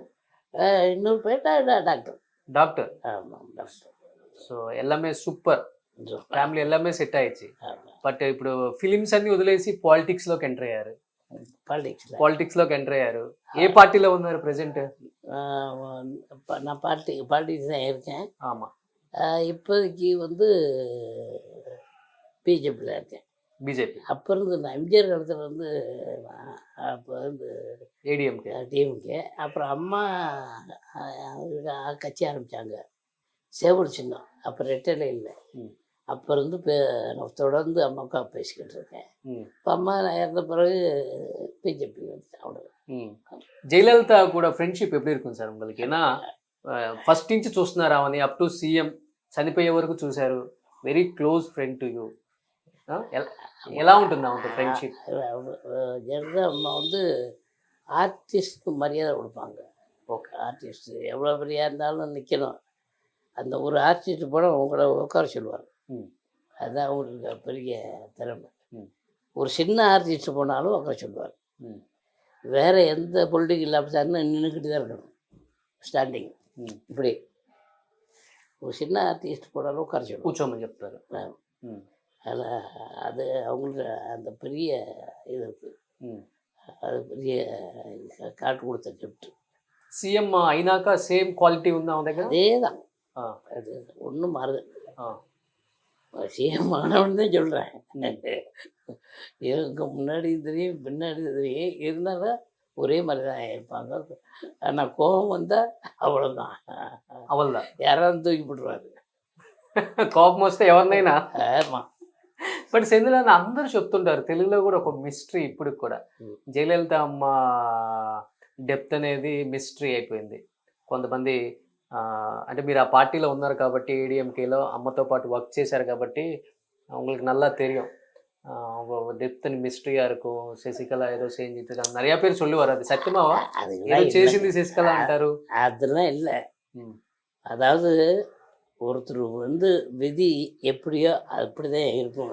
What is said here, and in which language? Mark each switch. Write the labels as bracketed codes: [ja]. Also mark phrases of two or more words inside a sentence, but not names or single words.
[ta] இன்னொரு பேர் டாக்டர். டாக்டர். ஆமாம், டாக்டர். [te] సో ఎల్లమే సూపర్. ఫ్యామిలీ ఎల్లమే సెట్ అయ్యి. [ta] ஆமாம், [te] బట్ ఇప్పుడు ఫిలిమ్స్ అన్ని వదిలేసి పాలిటిక్స్ లోకి ఎంటర్ అయ్యారు. [ta] பாலிடிக்ஸில். [te] పాలిటిక్స్ లోకి ఎంటర్ అయ్యారు. ఏ పార్టీలో ఉన్నారు ప్రెసెంట్? [ta] நான் பாலிடிக்ஸ் தான் இருக்கேன். ஆமா. இப்போதைக்கு வந்து பிஜேபியில் இருக்கேன். பிஜேபி. அப்போ இருந்து நான் எம்ஜிஆர் காலத்தில் வந்து அப்போ வந்து ஏடிஎம்கே. டிஎம்கே. அப்புறம் அம்மா கட்சி ஆரம்பித்தாங்க, சேவல் சின்னம். அப்போ ரெட்டலே இல்லை. அப்போ இருந்து நான் தொடர்ந்து அம்மாவுக்கா பேசிக்கிட்டு இருக்கேன். இப்போ அம்மா இறந்த பிறகு பிஜேபி வந்து அவ்வளோ. [te] జయలలిత కూడా ఫ్రెండ్షిప్ ఎప్పుడు இருக்கும் సార్ உங்களுக்கு? ఏనా ఫస్ట్ నుంచి చూస్తున్నారు ఆమెని [en] up to CM [te] చనిపోయే వరకు చూశారు. [en] very close friend to you. [te] ఎలా ఉంటుంది ఆమెతో ఫ్రెండ్షిప్? [ta] ஜெயலலிதா அம்மா வந்து ஆர்டிஸ்ட்க்கு மரியாதை கொடுப்பாங்க. ஓகே. ஆர்டிஸ்ட் எவ்வளோ பெரியா இருந்தாலும் நிற்கணும். அந்த ஒரு ஆர்டிஸ்ட் போனால் உங்களை உட்கார சொல்லுவார். அதுதான் அவங்களுக்கு பெரிய திறமை. ஒரு சின்ன ஆர்டிஸ்ட் போனாலும் உட்கார சொல்லுவார். வேறு எந்த [en] political officer [ta] நின்றுக்கிட்டு தான் இருக்கணும், ஸ்டாண்டிங் இப்படி. ஒரு சின்ன ஆர்டிஸ்ட் போனாலும் உட்கார சொல்லுவார், [te] కూర్చోమని చెప్తారు. [ta] அதில் அது அவங்களுக்கு அந்த பெரிய இது இருக்குது. அது பெரிய காட்டு கொடுத்த கிஃப்ட். [te] సీఎం అయినాక సేమ్ క్వాలిటీ ఉందా ఆమె దగ్గర? [ta] அதே தான், அது ஒன்றும் மாறுது. சிஎம் ஆனவன் தான் சொல்கிறேன். இவங்க முன்னாடி தெரியும் பின்னாடி தெரியும், இருந்தாலும் ஒரே மாதிரி தான் இருப்பாங்க. ஆனால் கோபம் வந்தால் அவ்வளோதான், அவள்தான் யாராவது தூக்கி போட்டுருவாரு. [te] కోపం వస్తే ఎవరినైనా. [ta] ஆமாம். [te] బట్ సెంధిల్ అందరూ చెప్తుంటారు తెలుగులో కూడా ఒక మిస్టరీ ఇప్పుడు కూడా. జయలలిత అమ్మ డెప్త్ అనేది మిస్టరీ అయిపోయింది. కొంతమంది అంటే మీరు ఆ పార్టీలో ఉన్నారు కాబట్టి, ఏడిఎంకేలో అమ్మతో పాటు వర్క్ చేశారు కాబట్టి [ta] உங்களுக்கு நல்லா தெரியும் டெப்த் மிஸ்ட்ரியா இருக்கும். சசிகலா ஏதோ செஞ்சுட்டு இருக்காங்க, நிறைய பேர் சொல்லுவார். அது சத்தியமாவா? ஏதோ చేసింది சசிகலா అంటారు. அதெல்லாம் இல்லை. அதாவது ஒருத்தர் வந்து விதி எப்படியோ அப்படி தான் இருக்கும்.